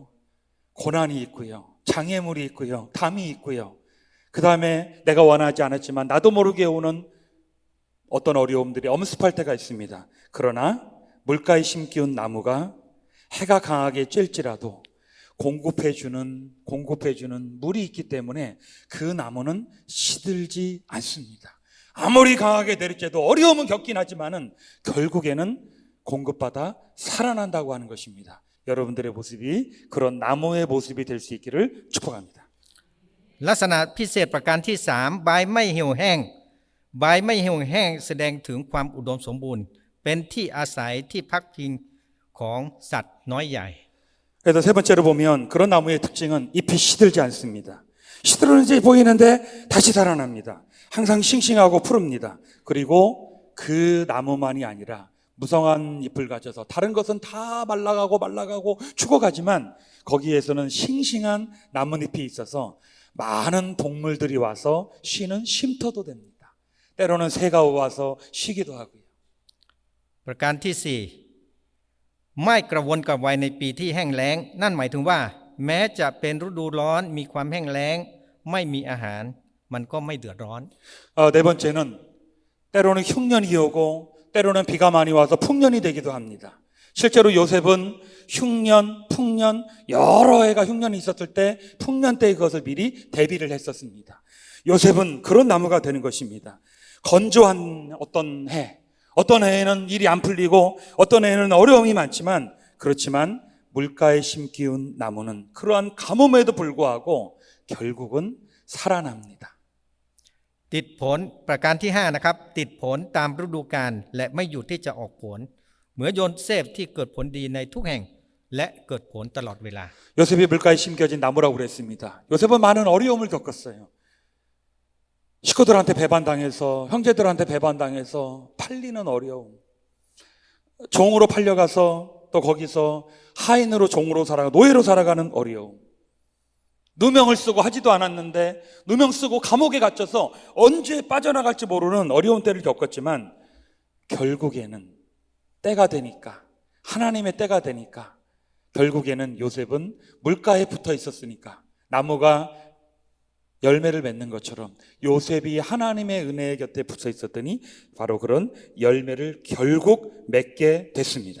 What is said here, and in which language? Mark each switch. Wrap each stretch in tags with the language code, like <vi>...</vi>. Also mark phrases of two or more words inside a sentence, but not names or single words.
<ko>고난이 있고요. 장애물이 있고요. 담이 있고요. 그 다음에 내가 원하지 않았지만 나도 모르게 오는 어떤 어려움들이 엄습할 때가 있습니다. 그러나 물가에 심기운 나무가 해가 강하게 쬐일지라도 공급해주는 물이 있기 때문에 그 나무는 시들지 않습니다. 아무리 강하게 내리쬐도 어려움은 겪긴 하지만은 결국에는 공급받아 살아난다고 하는 것입니다. 여러분들의 모습이 그런 나무의 모습이 될 수 있기를 축복합니다.</ko> <th>ลักษณะพิเศษประการที่3ใบไม่เหี่ยวแห้งใบไม่เหี่ยวแห้งแสดงถึงความอุดมสมบูรณ์เป็นที่อาศัยที่พักพิงของสัตว์น้อยใหญ่</th> <ko>그래서 세 번째로 보면 그런 나무의 특징은 잎이 시들지 않습니다. 시들어져 보이는데 다시 살아납니다. 항상 싱싱하고 푸릅니다. 그리고 그 나무만이 아니라 무성한 잎을 가져서 다른 것은 다 말라가고 죽어가지만 거기에서는 싱싱한 나뭇잎이 있어서 많은 동물들이 와서 쉬는 쉼터도 됩니다. 때로는 새가 와서 쉬기도 하고요.</ko> <th>ประการที่4ไม่กระวนกระวายในปีที่แห้งแล้งนั่นหมายถึงว่าแม้จะเป็นฤดูร้อนมีความแห้งแล้งไม่มีอาหารมันก็ไม่เดือดร้อน</th> <ko>네 번째는 때로는 흉년이 오고 때로는 비가 많이 와서 풍년이 되기도 합니다. 실제로 요셉은 흉년, 풍년 여러 해가 흉년이 있었을 때 풍년 때 그것을 미리 대비를 했었습니다. 요셉은 그런 나무가 되는 것입니다. 건조한 어떤 해에는 일이 안 풀리고 어떤 해에는 어려움이 많지만 그렇지만 물가에 심기운 나무는 그러한 가뭄에도 불구하고 결국은 살아납니다.</ko> <th>ติดผลประการที่5นะครับติดผลตามฤดูกาลและไม่หยุดที่จะออกผลเหมือนโยเซฟที่เกิดผลดีในทุกแห่งและเกิดผลตลอดเวลา</th> <ko>요셉이 물가에 심겨진 나무라고 그랬습니다. 요셉은 많은 어려움을 겪었어요. 식구들한테 배반당해서 형제들한테 배반당해서 팔리는 어려움, 종으로 팔려가서 또 거기서 하인으로 종으로 살아가 노예로 살아가는 어려움, 누명을 쓰고 하지도 않았는데 누명 쓰고 감옥에 갇혀서 언제 빠져나갈지 모르는 어려운 때를 겪었지만 결국에는 때가 되니까 하나님의 때가 되니까 결국에는 요셉은 물가에 붙어 있었으니까 나무가 열매를 맺는 것처럼 요셉이 하나님의 은혜의 곁에 붙어 있었더니 바로 그런 열매를 결국 맺게 됐습니다.</ko>